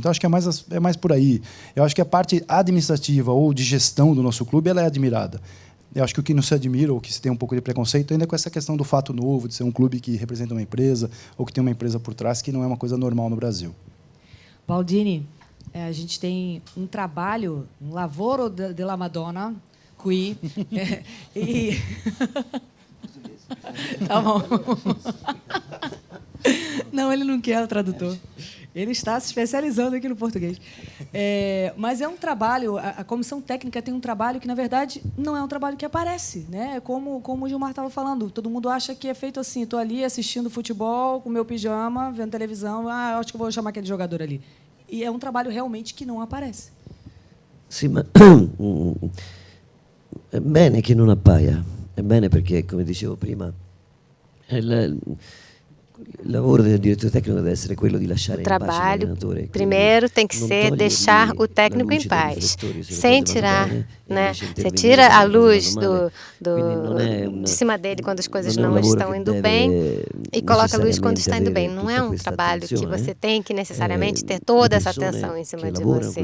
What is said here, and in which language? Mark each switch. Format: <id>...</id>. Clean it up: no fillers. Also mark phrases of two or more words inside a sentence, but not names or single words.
<pt>Então, acho que é mais por aí. Eu acho que a parte administrativa ou de gestão do nosso clube ela é admirada. Eu acho que o que não se admira, ou que se tem um pouco de preconceito, ainda é com essa questão do fato novo, de ser um clube que representa uma empresa, ou que tem uma empresa por trás, que não é uma coisa normal no Brasil. Baldini, a gente tem um trabalho,</pt> <it>um lavoro della Madonna, qui, e...</it> <pt>Tá bom. Não, ele não quer o tradutor. Ele está se especializando aqui no português. Mas é um trabalho, a comissão técnica tem um trabalho que, na verdade, não é um trabalho que aparece, né? Como o Gilmar estava falando, todo mundo acha que é feito assim, estou ali assistindo futebol, com meu pijama, vendo televisão, acho que vou chamar aquele jogador ali. E é um trabalho realmente que não aparece.</pt> <it>Sì, ma è bene che non appaia, è bene perché, come dicevo prima, il lavoro del direttore tecnico deve essere quello di lasciare</it> <pt>O</pt> <it>in pace</it> <pt>trabalho,</pt> <it>l'allenatore.</it> <pt>primeiro, tem que ser deixar o técnico em paz, sem tirar, né? Você tira a luz de cima dele quando as coisas não estão indo bem e coloca a luz quando está indo bem. Não é um trabalho que você tem que necessariamente ter toda essa atenção em cima de você.</pt>